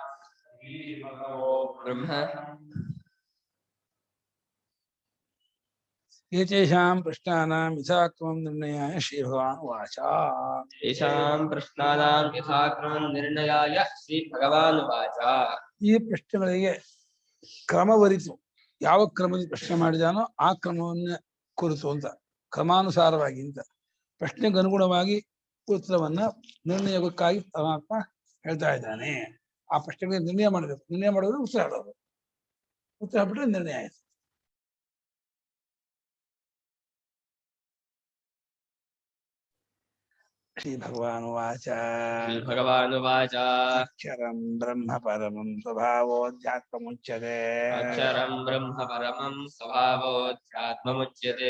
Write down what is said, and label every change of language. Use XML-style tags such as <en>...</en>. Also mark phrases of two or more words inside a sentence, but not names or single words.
<sa>ब्रह्म एतेषां प्रश्नानां यथाक्रमं निर्णयाय श्रीभगवान् उवाच येषां प्रश्नानां यथाक्रमं निर्णयाय श्रीभगवानुवाच</sa> <kn>ಈ ಪ್ರಶ್ನೆಗಳಿಗೆ ಕ್ರಮವರಿತು ಯಾವ ಕ್ರಮದಲ್ಲಿ ಪ್ರಶ್ನೆ ಮಾಡಿದಾನೋ ಆ ಕ್ರಮವನ್ನು ಕುರಿತು ಅಂತ ಕ್ರಮಾನುಸಾರವಾಗಿ ಅಂತ ಪ್ರಶ್ನೆಗೆ ಅನುಗುಣವಾಗಿ ಉತ್ತರವನ್ನ ನಿರ್ಣಯಕ್ಕಾಗಿ ಪರಮಾತ್ಮ ಹೇಳ್ತಾ ಇದ್ದಾನೆ. ಆ ಪ್ರಶ್ನೆಗಳಿಗೆ ನಿರ್ಣಯ ಮಾಡಬೇಕು. ನಿರ್ಣಯ ಮಾಡೋದು ಉತ್ತರ ಹೇಳೋದು. ಉತ್ತರ ಹೇಳ್ಬಿಟ್ರೆ ನಿರ್ಣಯ ಆಯ್ತು.</kn> <sa>श्रीभगवानुवाच श्रीभगवानुवाच अक्षरं ब्रह्म परमं स्वभावोऽध्यात्ममुच्यते अक्षरं ब्रह्म परमं स्वभावोऽध्यात्ममुच्यते</sa>